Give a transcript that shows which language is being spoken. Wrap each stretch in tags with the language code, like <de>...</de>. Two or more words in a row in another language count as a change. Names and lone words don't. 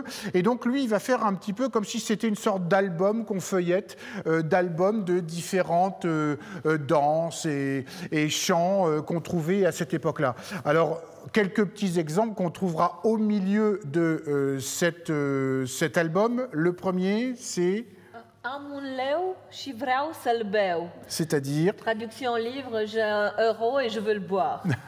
<fr>Et donc, lui, il va faire un petit peu comme si c'était une sorte d'album qu'on feuillette, d'albums de différentes danses et chants qu'on trouvait à cette époque-là. Alors, quelques petits exemples qu'on trouvera au milieu de cet album. Le premier, c'est...</fr> <ro>Am un leu și vreau să-l beau.</ro> <fr>C'est-à-dire... Traduction livre, j'ai un euro et je veux le boire.</fr>